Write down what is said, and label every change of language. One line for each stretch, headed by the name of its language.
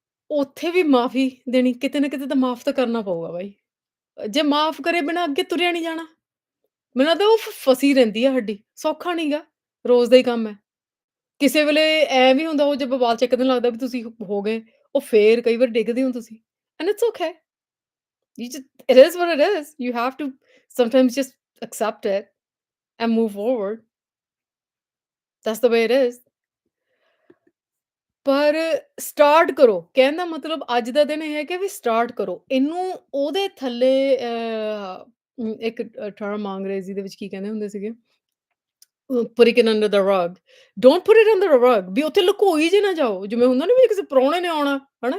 Punjabi: ਉੱਥੇ ਵੀ ਮਾਫ਼ੀ ਦੇਣੀ ਕਿਤੇ ਨਾ ਕਿਤੇ ਤਾਂ ਮਾਫ਼ ਤਾਂ ਕਰਨਾ ਪਊਗਾ ਬਾਈ। ਜੇ ਮਾਫ਼ ਕਰੇ ਬਿਨਾਂ ਅੱਗੇ ਤੁਰਿਆ ਨਹੀਂ ਜਾਣਾ। ਮੈਨੂੰ ਲੱਗਦਾ ਉਹ ਫਸੀ ਰਹਿੰਦੀ ਆ ਹੱਡੀ, ਸੌਖਾ ਨੀਗਾ, ਰੋਜ਼ ਦਾ ਹੀ ਕੰਮ ਹੈ। ਕਿਸੇ ਵੇਲੇ ਐਂ ਵੀ ਹੁੰਦਾ ਉਹ ਜੇ ਬਵਾਲ ਚੱਕਣ ਲੱਗਦਾ ਵੀ ਤੁਸੀਂ ਹੋ ਗਏ, ਉਹ ਫੇਰ ਕਈ ਵਾਰ ਡਿੱਗਦੇ ਹੋ ਤੁਸੀਂ
English: And it's okay. You just it is what it is. You have to sometimes just accept it and move forward. That's the way it is.
Punjabi: ਪਰ ਸਟਾਰਟ ਕਰੋ, ਕਹਿਣ ਦਾ ਮਤਲਬ ਅੱਜ ਦਾ ਦਿਨ ਇਹ ਹੈ ਕਿ ਵੀ ਸਟਾਰਟ ਕਰੋ। ਇਹਨੂੰ ਉਹਦੇ ਥੱਲੇ ਇੱਕ ਟਰਮ ਅੰਗਰੇਜ਼ੀ ਦੇ ਵਿੱਚ ਕੀ ਕਹਿੰਦੇ ਹੁੰਦੇ ਸੀਗੇ?
English: Putting it under the rug. Don't put it under the rug
Punjabi: ਵੀ ਉੱਥੇ ਲੁਕੋਈ ਜੇ ਨਾ ਜਾਓ। ਜਿਵੇਂ ਹੁੰਦਾ ਨਾ ਵੀ ਕਿਸੇ ਪ੍ਰਾਹੁਣੇ ਨੇ ਆਉਣਾ, ਹਨਾ?